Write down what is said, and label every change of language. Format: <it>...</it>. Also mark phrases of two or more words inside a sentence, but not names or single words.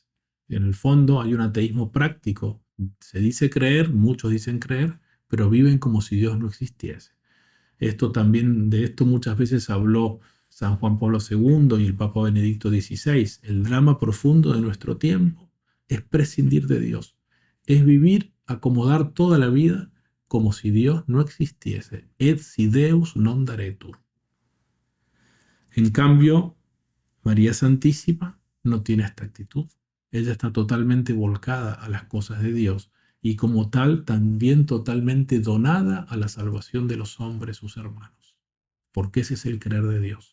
<es>En el fondo hay un ateísmo práctico, se dice creer, muchos dicen creer, pero viven como si Dios no existiese. De esto muchas veces habló San Juan Pablo II y el Papa Benedicto XVI. El drama profundo de nuestro tiempo es prescindir de Dios, es vivir, acomodar toda la vida como si Dios no existiese.</es> <la>Et si Deus non daretur.</la> <es>En cambio, María Santísima no tiene esta actitud. Ella está totalmente volcada a las cosas de Dios y como tal también totalmente donada a la salvación de los hombres, sus hermanos, porque ese es el querer de Dios.</es>